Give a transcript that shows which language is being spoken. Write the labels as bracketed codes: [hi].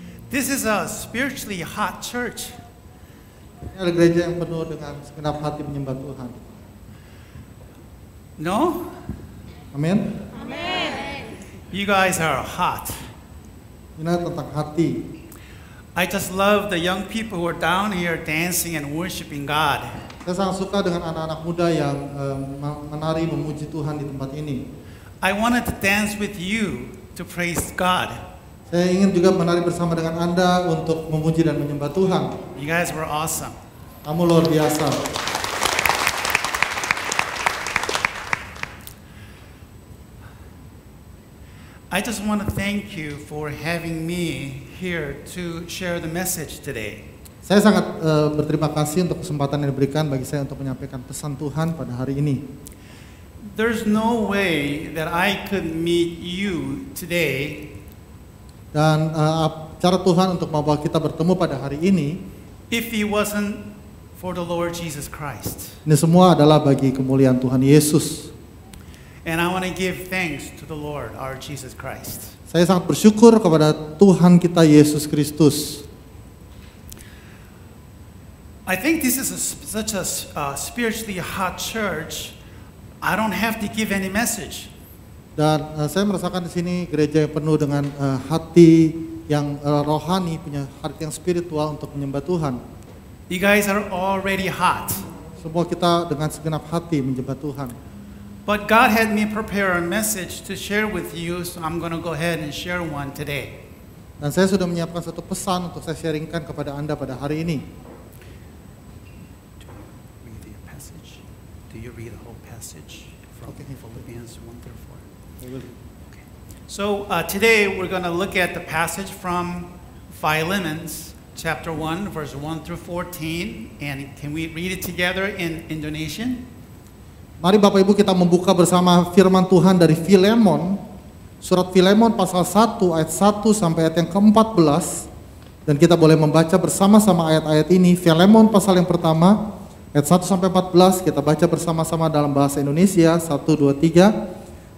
[en] This is a spiritually hot church. [id] Ini adalah gereja yang penuh dengan segenap hati menyembah Tuhan. [en] No? [id] Amin. [en] You guys are hot. [id] Ini tentang hati. [en] I just love the young people who are down here dancing and worshiping God. [id] Saya sangat suka dengan anak-anak muda yang menari memuji Tuhan di tempat ini. [en] I wanted to dance with you to praise God. [id] Saya ingin juga menari bersama dengan Anda untuk memuji dan menyembah Tuhan. [en] You guys were awesome. [id] Kamu luar biasa. [en] I just want to thank you for having me here to share the message today. [id] Saya sangat berterima kasih untuk kesempatan yang diberikan bagi saya untuk menyampaikan pesan Tuhan pada hari ini. [en] There's no way that I could meet you today [id] Dan cara Tuhan untuk membawa kita bertemu pada hari ini, [en] if it wasn't for the Lord Jesus Christ. [id] ini semua adalah bagi kemuliaan Tuhan Yesus. [en] And I want to give thanks to the Lord, our Jesus Christ. [id] Saya sangat bersyukur kepada Tuhan kita Yesus Kristus. [en] I think this is such a spiritually hot church. I don't have to give any message. [id] Dan saya merasakan di sini gereja yang penuh dengan hati yang rohani, punya hati yang spiritual untuk menyembah Tuhan. [en] You guys are already hot. [id] Semua kita dengan segenap hati menyembah Tuhan. [en] But God had me prepare a message to share with you, so I'm going to go ahead and share one today. [id] Dan saya sudah menyiapkan satu pesan untuk saya sharingkan kepada Anda pada hari ini. [en] Read the passage. Do you read the whole passage from Philippians 1 through 4? Okay. So today we're going to look at the passage from Philemon, chapter 1, verse 1 through 14. And can we read it together in Indonesian? [id] Mari Bapak Ibu kita membuka bersama firman Tuhan dari Filemon, surat Filemon pasal 1 ayat 1 sampai ayat yang ke-14. Dan kita boleh membaca bersama-sama ayat-ayat ini. Filemon pasal yang pertama, ayat 1 sampai 14, kita baca bersama-sama dalam bahasa Indonesia, 1, 2, 3.